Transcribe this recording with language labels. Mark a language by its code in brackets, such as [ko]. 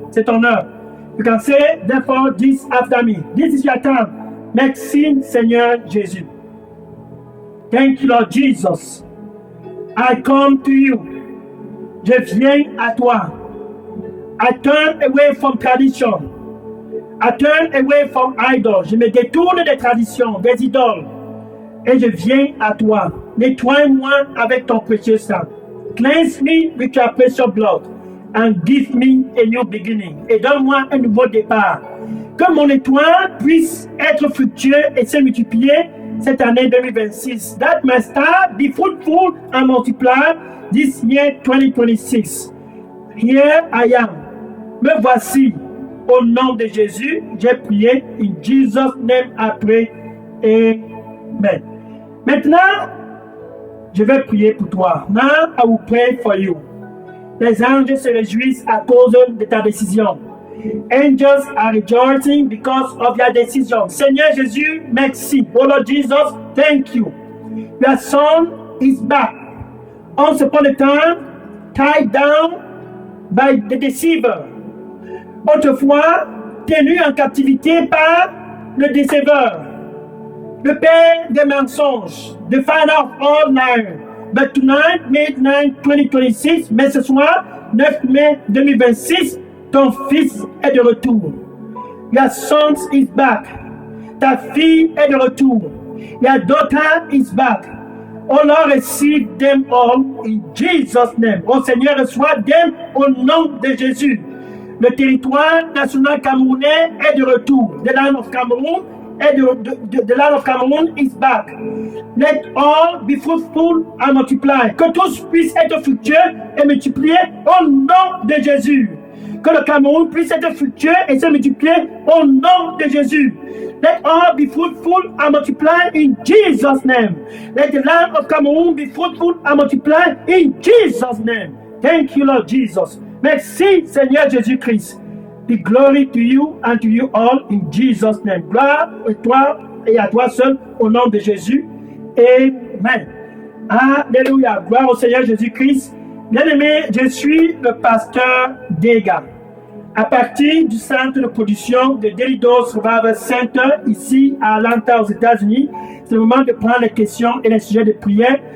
[fr] C'est ton heure. [en] You can say, therefore, this after me. This is your time. [fr] Merci, Seigneur Jésus. [en] Thank you, Lord Jesus. I come to you. [fr] Je viens à toi. [en] I turn away from tradition. I turn away from idols. [fr] Je me détourne des traditions, des idoles. Et je viens à toi. Nettoie-moi avec ton précieux sang. [en] Cleanse me with your precious blood. And give me a new beginning. [fr] Et donne-moi un nouveau départ. Que mon étoile puisse être fructueux et se multiplier cette année 2026. [en] That my star be fruitful and multiply this year 2026. Here I am. [fr] Me voici. Au nom de Jésus, j'ai prié. [en] In Jesus' name I pray. Amen. [fr] Maintenant, je vais prier pour toi. [en] Now I will pray for you. [fr] Les anges se réjouissent à cause de ta décision. [en] Angels are rejoicing because of your decision. [fr] Seigneur Jésus, merci. [en] Oh Lord Jesus, thank you. Your son is back. Once upon a time, tied down by the deceiver. [fr] Autrefois, tenu en captivité par le déceveur, le père des mensonges, [en] the father of all liars. But tonight, May 9, 2026, [fr] mais ce soir, 9 mai 2026, ton fils est de retour. [en] Your son is back. [fr] Ta fille est de retour. [en] Your daughter is back. Oh Lord, receive them all in Jesus' name. [fr] Oh Seigneur, reçois them au nom de Jésus. Le territoire national camerounais est de retour. [en] The land of Cameroon the land of Cameroon is back. Let all be fruitful and multiply. [fr] Que tous puissent être fructueux et multipliés au nom de Jésus. Que le Cameroun puisse être fructueux et se multiplier au nom de Jésus. [en] Let all be fruitful and multiply in Jesus' name. Let the land of Cameroon be fruitful and multiply in Jesus' name. Thank you, Lord Jesus. [fr] Merci, Seigneur Jésus-Christ. [en] Be glory to you and to you all in Jesus' name. [fr] Gloire à toi et à toi seul au nom de Jésus. Amen. Alléluia. Gloire au Seigneur Jésus-Christ. Bien-aimé, je suis le pasteur Dega. À partir du centre de production de Delidos Revival Center, ici à Atlanta, aux États-Unis, c'est le moment de prendre les questions et les sujets de prière.